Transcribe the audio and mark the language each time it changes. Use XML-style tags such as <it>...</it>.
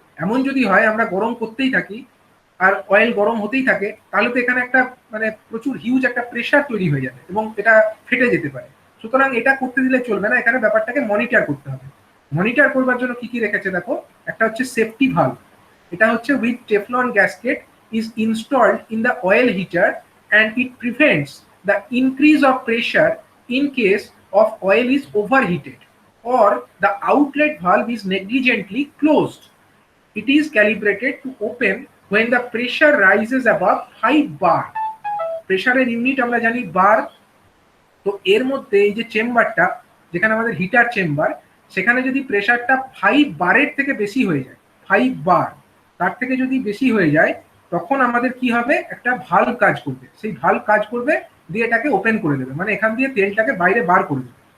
<bn>এমন যদি হয় আমরা গরম করতেই থাকি আর অয়েল গরম হতেই থাকে, তাহলে তো এখানে একটা মানে প্রচুর হিউজ একটা প্রেশার তৈরি হয়ে যাবে এবং এটা ফেটে যেতে পারে। সুতরাং এটা করতে দিলে চলবে না, এখানে ব্যাপারটাকে মনিটর করতে হবে। মনিটর করবার জন্য কি কি রেখেছে দেখো, একটা হচ্ছে সেফটি ভালভ। এটা হচ্ছে</bn> <en>With teflon gasket is installed in the oil heater and it prevents the increase of pressure in case of oil is overheated or the outlet valve is negligently closed. It is calibrated to open when the pressure rises above 5 bar.</en> <bn>প্রেসারের unit আমরা জানি বার। তো এর মধ্যে এই যে চেম্বারটা, যেখানে আমাদের হিটার চেম্বার, সেখানে যদি প্রেসারটা 5 বারের থেকে বেশি হয়ে যায়, 5 বার তার থেকে যদি বেশি হয়ে যায়, তখন আমাদের কি হবে, একটা ভালভ কাজ করবে, সেই ভালভ কাজ করবে, দিয়ে এটাকে ওপেন করে দেবে, মানে এখান দিয়ে তেলটাকে বাইরে বার করে দেবে।</bn>